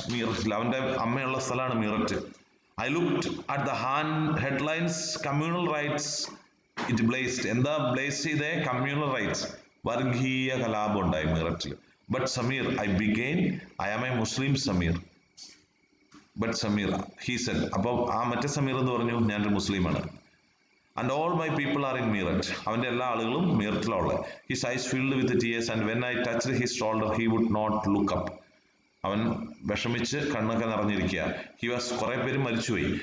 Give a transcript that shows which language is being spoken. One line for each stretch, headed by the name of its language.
Malayalam: മീററ്റിൽ, അവന്റെ അമ്മയുള്ള സ്ഥലമാണ് Meerut.
English: I looked at the headlines, communal riots, it blazed.
Malayalam: എന്താ ബ്ലേസ് ചെയ്തേ? കമ്മ്യൂണൽ റൈറ്റ്സ്, വർഗീയ കലാപം ഉണ്ടായി മീററ്റിൽ.
English: But Samir, I am a Muslim Samir. But Samir, he said,
Malayalam: അപ്പൊ ആ മറ്റേ സമീർ എന്ന് പറഞ്ഞു, ഞാനൊരു മുസ്ലിമാണ്.
English: And all my people are in Meerut.
Malayalam: അവന്റെ എല്ലാ ആളുകളും മീററ്റിലുള്ള.
English: His eyes filled with tears and when I touched his shoulder, he would not look up.
Malayalam: അവൻ വിഷമിച്ച് കണ്ണൊക്കെ നിറഞ്ഞിരിക്കുക.
English: He was,
Malayalam: കുറെ പേര് മരിച്ചുപോയി.